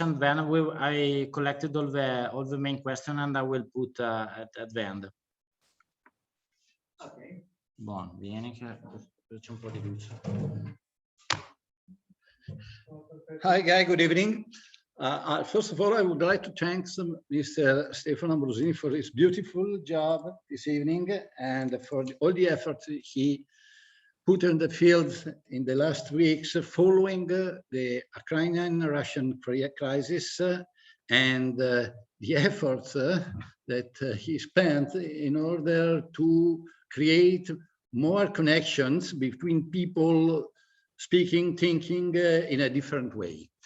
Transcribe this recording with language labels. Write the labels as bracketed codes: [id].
[en] And then I collected all the main questions, and I will put at the end. Okay. [it] Buon, vieni che c'è un po' di luce. [en] Hi, Guy. Good evening. First of all, I would like to thank Mr. Stefano Ambrosini for his beautiful job this evening and for all the effort he put in the field in the last weeks following the Ukrainian-Russian crisis and the efforts that he spent in order to create more connections between people speaking, thinking in a different way.